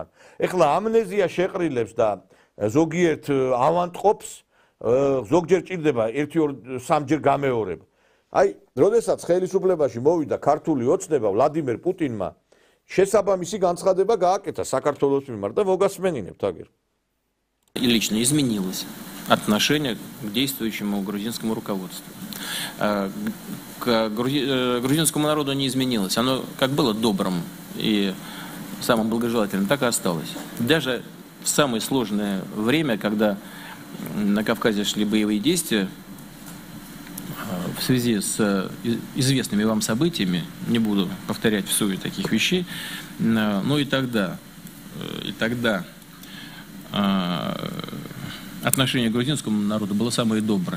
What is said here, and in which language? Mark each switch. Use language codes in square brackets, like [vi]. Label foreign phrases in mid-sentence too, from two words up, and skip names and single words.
[ka] ეხლა ამნეზია შეყრილებს და ზოგიერთ ავანტყოფს, ზოგჯერ ჭირდება 1-2-3 გამეორება. აი, როდესაც ხელისუფლებაში მოვიდა ქართული ოცნება ვლადიმერ პუტინმა, შესაბამისი განცხადება გააკეთა საქართველოს მიმართ და მოგასმენინებთ აგერ. [ru] Лично изменилось отношение к действующему грузинскому руководству. К грузинскому народу не изменилось. Оно как было добрым и самым благожелательным, так и осталось. Даже в самое сложное время, когда на Кавказе шли боевые действия, в связи с известными вам событиями, не буду повторять в сумме таких вещей, но и тогда отношение к грузинскому народу было самое доброе.